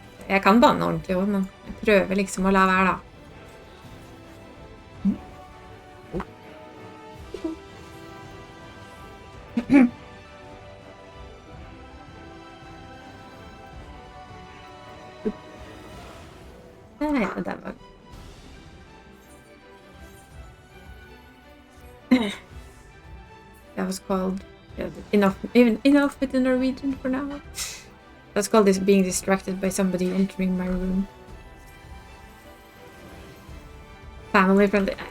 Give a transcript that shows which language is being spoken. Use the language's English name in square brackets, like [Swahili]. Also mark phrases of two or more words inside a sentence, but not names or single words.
[Norwegian] Jeg kan banne ordentlig også, men jeg prøver liksom å la være da. Ja, det var... [English] That was called enough with the Norwegian for now. That's called this being distracted by somebody entering my room. Family friendly.